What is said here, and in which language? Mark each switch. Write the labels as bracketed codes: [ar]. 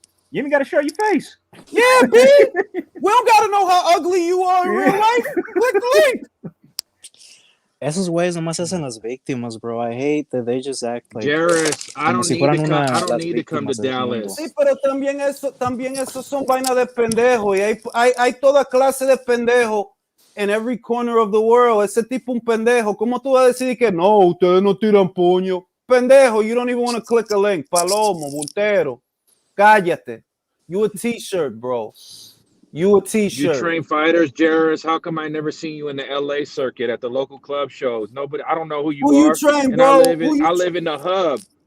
[en] You even got to show your face. Yeah, B. We don't got to know how ugly you are in real life. Click the link. [es] Esos güeyes nomás hacen las víctimas, bro. [en] I hate that they just act like. Jairus, I don't need to come to Dallas. [es] Sí, pero también eso son vainas de pendejo. Y hay toda clase de pendejo [en] in every corner of the world. [es] Ese tipo un pendejo. ¿Cómo tú vas a decir que no, ustedes no tiran puño? [en] Pendejo, you don't even want to click a link. [es] Palomo, bultero. Cállate. [en] You a t-shirt, bro. You a t-shirt. You train fighters, Jairus. How come I never seen you in the LA circuit at the local club shows? Nobody. I don't know who you are. You train, and bro? I live in the hub.